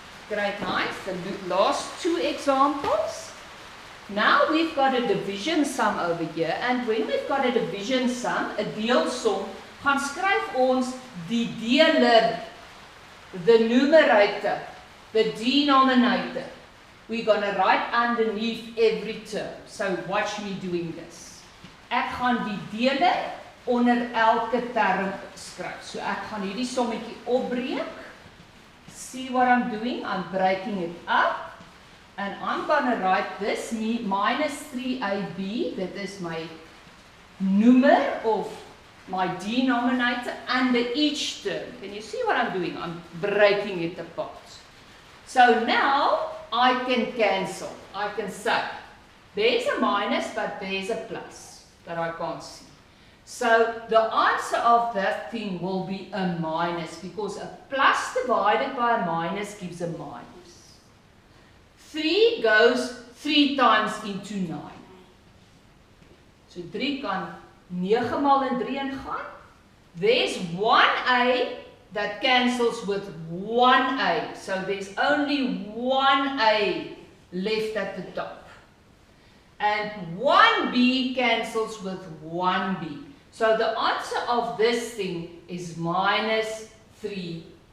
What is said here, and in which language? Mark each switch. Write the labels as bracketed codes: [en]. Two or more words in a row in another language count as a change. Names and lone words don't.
[en] grade 9, the last two examples. Now we've got a division sum over here, and when we've got a division sum, [af] 'n deelsom, gaan skryf ons die deler, [en] the numerator, the denominator. We're going to write underneath every term. So watch me doing this. [af] Ek gaan die deler onder elke term skryf. So ek gaan hierdie sommetjie opbreek. [en] See what I'm doing? I'm breaking it up. And I'm going to write this minus 3ab, that is my number of my denominator under each term. Can you see what I'm doing? I'm breaking it apart. So now I can cancel. I can say, there's a minus, but there's a plus that I can't see. So the answer of that thing will be a minus, because a plus divided by a minus gives a minus. 3 goes 3 times into 9. [af] So 3 kan 9 maal in 3 ingaan. [en] There's 1a that cancels with 1a. So there's only 1a left at the top. And 1b cancels with 1b. So the answer of this thing is minus 3a.